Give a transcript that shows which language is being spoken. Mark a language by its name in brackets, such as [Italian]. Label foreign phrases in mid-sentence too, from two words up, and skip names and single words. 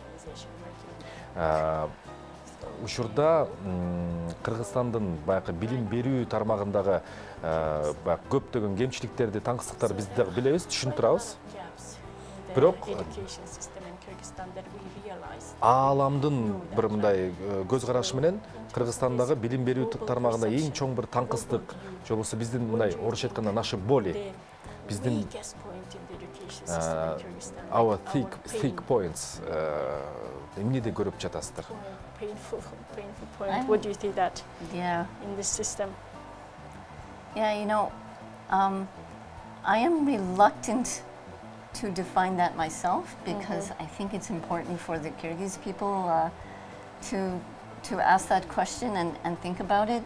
[Kyrgyz] Учурда Кыргызстандын баягы билим берүү тармагындагы көптөгөн кемчиликтерди, таңсыздыктарды биз дагы билебиз, түшүнүп турабыз. Бирок ааламдын бир мындай көз карашы менен Кыргызстандагы билим берүү тармагында эң чоң бир таңкыстык, же болбосо биздин мындай орусча айтканда [Russian] наши боли, [Kyrgyz] биздин [English] our thick points [Kyrgyz] эмнеде көрүп жатасыздар? [English] Painful point. What do you think that in this system? Yeah, I am reluctant to define that myself because I think it's important for the Kyrgyz people to ask that question and think about it.